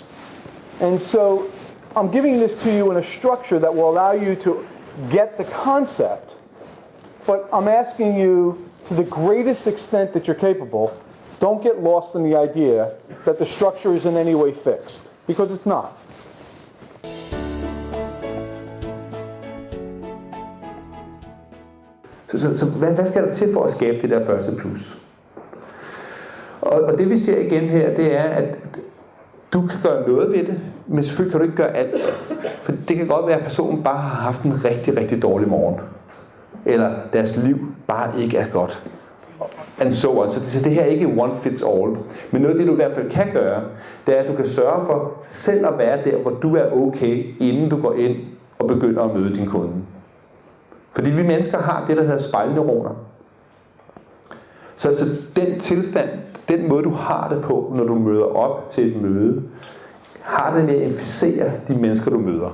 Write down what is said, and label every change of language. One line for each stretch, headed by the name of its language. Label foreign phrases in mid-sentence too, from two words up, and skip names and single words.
English: And so I'm giving this to you in a structure that will allow you to get the concept, but I'm asking you, to the greatest extent that you're capable, don't get lost in the idea that the structure is in any way fixed, because it's not.
Danish: Så hvad skal der til for at skabe det der første plus? Og det vi ser igen her, det er, at du kan gøre noget ved det, men selvfølgelig kan du ikke gøre alt. For det kan godt være, at personen bare har haft en rigtig, rigtig dårlig morgen. Eller deres liv bare ikke er godt.
English: And so on.
Danish: Så det her er ikke
English: one fits all.
Danish: Men noget af det, du i hvert fald kan gøre, det er, at du kan sørge for selv at være der, hvor du er okay, inden du går ind og begynder at møde din kunde. Fordi vi mennesker har det, der hedder spejlneuroner. Så den tilstand, den måde du har det på, når du møder op til et møde, har det med at inficere de mennesker, du møder.